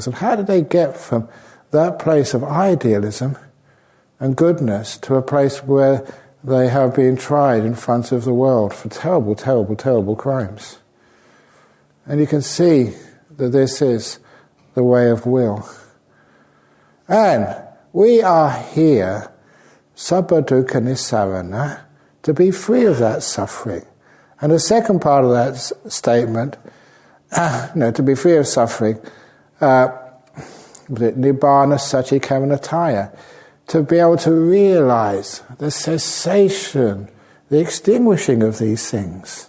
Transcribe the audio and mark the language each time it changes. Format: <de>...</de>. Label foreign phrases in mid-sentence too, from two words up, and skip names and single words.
<en>And how did they get from that place of idealism and goodness to a place where they have been tried in front of the world for terrible, terrible, terrible crimes? And you can see that this is the way of will. And we are here,</en> <pi>sabba dukkha nissarana,</pi> <en>to be free of that suffering. And the second part of that statement, to be free of suffering,</en> <pi>Nibbana Satchikamanataya,</pi> <en>to be able to realize the cessation, the extinguishing of these things.</en>